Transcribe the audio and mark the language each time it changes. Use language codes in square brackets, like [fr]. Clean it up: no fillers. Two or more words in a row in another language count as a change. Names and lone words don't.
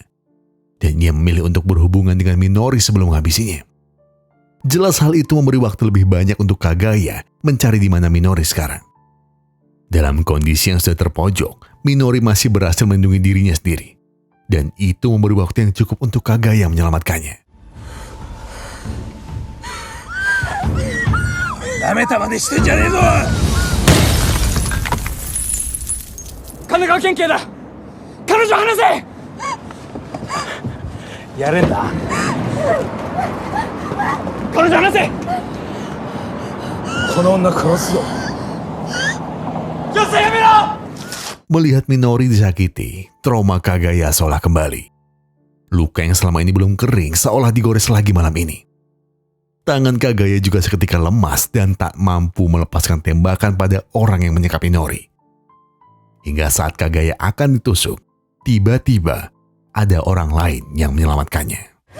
[id] Dan ia memilih untuk berhubungan dengan Minori sebelum menghabisinya. Jelas hal itu memberi waktu lebih banyak untuk Kagaya mencari di mana Minori sekarang. Dalam kondisi yang sudah terpojok, Minori masih berhasil melindungi dirinya sendiri. Dan itu memberi waktu yang cukup untuk Kagaya menyelamatkannya. [ja] ダメたまでしてんじゃねえぞ。神奈川県警だ。彼女離せ。やれんだ。彼女離せ。この女殺すぞ。よせやめろ。 [id] Melihat Minori disakiti, trauma Kagaya seolah kembali. Luka yang selama ini belum kering seolah digores lagi malam ini. Tangan Kagaya juga seketika lemas dan tak mampu melepaskan tembakan pada orang yang menyekap Minori. Hingga saat Kagaya akan ditusuk, tiba-tiba ada orang lain yang menyelamatkannya.